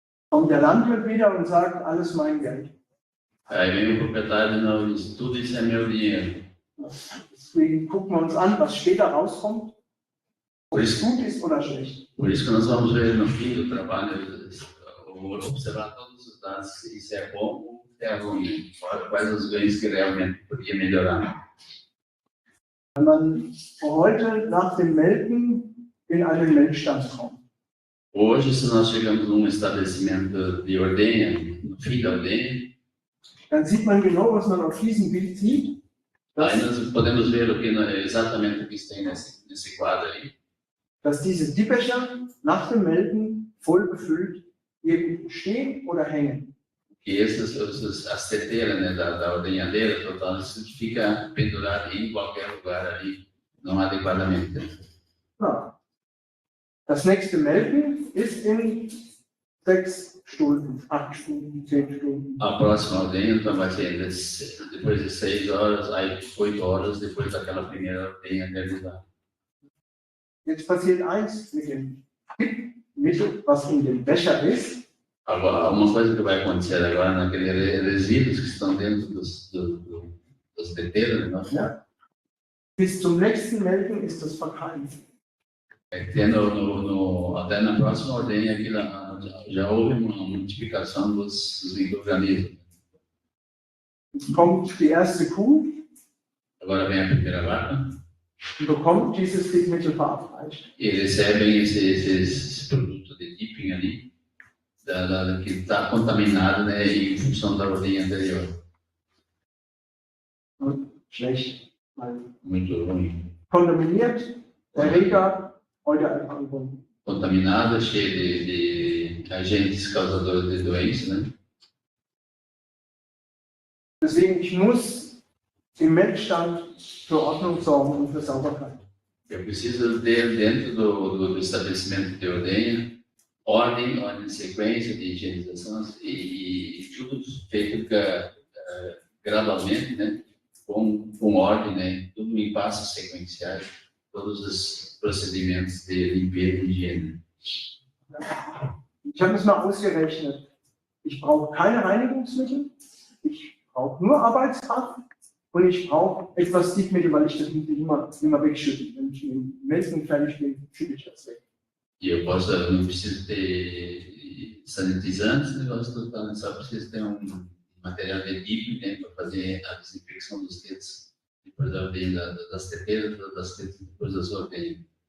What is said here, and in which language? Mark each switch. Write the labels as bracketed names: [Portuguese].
[German] Kommt der Landwirt wieder und sagt, alles mein Geld. [Portuguese] Aí vem o proprietário e não diz, tudo isso é meu dinheiro. [German] Deswegen gucken wir uns an, was später rauskommt, ob es gut ist oder schlecht. [Portuguese] Por isso que nós vamos ver no fim do trabalho, observar todos resultados, isso é bom ou é ruim? Quais os ganhos que realmente podia melhorar? [German] Wenn man heute nach dem Melken in einen Melkstand kommt, [Portuguese] Hoje, se nós chegamos num estabelecimento de ordenha, no fim da ordenha, [German] dann sieht man genau, was man auf diesem Bild sieht. [Portuguese] aí [German] Dass, [Portuguese] nós podemos ver o que, exatamente o que tem nesse quadro aí. [German] dass diese Dippecher nach dem Melken voll befüllt irgendwo stehen oder hängen. [Portuguese] Que as teteiras, né, da ordenhadeira total, isso fica pendurado em qualquer lugar ali, não adequadamente. [German] Ja. Das nächste Melken ist in 6 Stunden, 8 Stunden, 10 Stunden. [Portuguese] A próxima ordenha então vai ser depois de 6 horas, aí 8 horas depois daquela primeira ordenha realizada. [German] Jetzt passiert eins mit dem Mittel, was in dem Becher ist. [Portuguese] Agora, uma coisa que vai acontecer agora naqueles resíduos que estão dentro das teteiras, né? [German] Ja. Bis zum nächsten Melken ist das verkeimt. [Portuguese] É que até na próxima ordenha aqui já houve uma multiplicação dos micro-organismos. [German] Jetzt kommt die erste Kuh [Portuguese] Agora vem a primeira vaca [German] und bekommt dieses Stickmittel verabreicht. [Portuguese] e recebem esse produto de dipping ali, que está contaminado, né, em função da ordenha anterior. [German] Und schlecht. Weil [Portuguese] Muito ruim. [German] kontaminiert, Erreger, heute einfach überwunden. [Portuguese] Contaminado, cheio de agentes causadores de doenças, né? [German] Deswegen, ich muss im Melkstand für Ordnung sorgen und für Sauberkeit. [Portuguese] Eu preciso ter dentro do estabelecimento de ordenha ordem de sequência de higienização e tudo feito gradualmente, né? Com ordem, né? Tudo em passos sequenciais, todos os procedimentos de limpeza e higiene. [German] Ich habe es mal ausgerechnet. Ich brauche keine Reinigungsmittel, ich brauche nur Arbeitskraft und ich brauche etwas Stickmittel, weil ich das nicht immer wegschütte. Wenn ich mit dem Melken fertig bin, schütte ich das weg. [Portuguese] E eu não preciso ter sanitizantes, negócio total, só preciso ter material de dipping, né, para fazer a desinfecção dos dedos, depois da ordenha, das teteiras, depois da sua ordenha.